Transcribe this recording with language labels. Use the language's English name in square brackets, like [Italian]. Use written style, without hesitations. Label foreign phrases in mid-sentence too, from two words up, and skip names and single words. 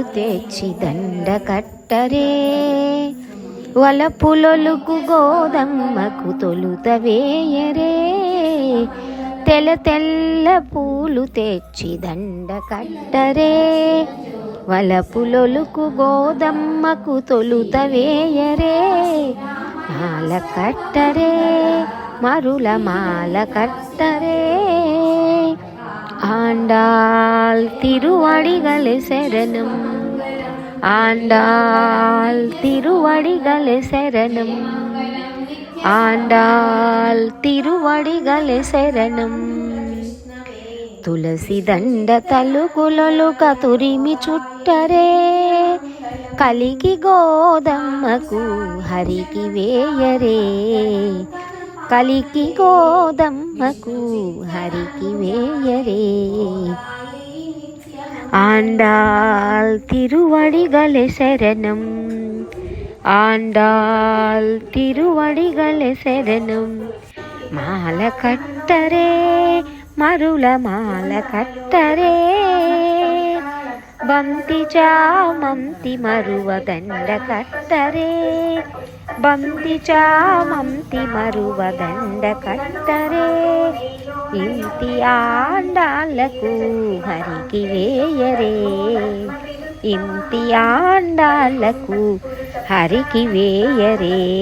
[Telugu] తెచ్చి దండ కట్టరే, వలపులొలుకు గోదమ్మకు తొలుత వేయరే, తెల్ల తెల్ల పూలు తెచ్చి దండ కట్టరే, వలపులొలుకు గోదమ్మకు తొలుత వేయరే, మాల కట్టరే మరుల మాల కట్టరే. [Tamil] ஆண்டாள் திருவடிகளே சரணம். ஆண்டாள் திருவடிகளே சரணம். ஆண்டாள் திருவடிகளே சரணம். [Telugu] తులసి దండ తలుకులొలుక తురిమి చుట్టరే, కలికి గోదమ్మకు హరికి వేయరే, కలికి గోదమ్మకు హరికి వేయరే. [Tamil] ஆண்டாள் திருவடிகளே சரணம். ஆண்டாள் திருவடிகளே சரணம். [Telugu] మాల కట్టరే మరుల మాల కట్టరే, బంతి చామంతి మరువ దండ కట్టరే, బంతి చామంతి మరువ దండ కట్టరే, ఇంటి ఆండాళ్ళకు హరికి వేయరే, ఇంటి ఆండాళ్ళకు హరికి వేయరే.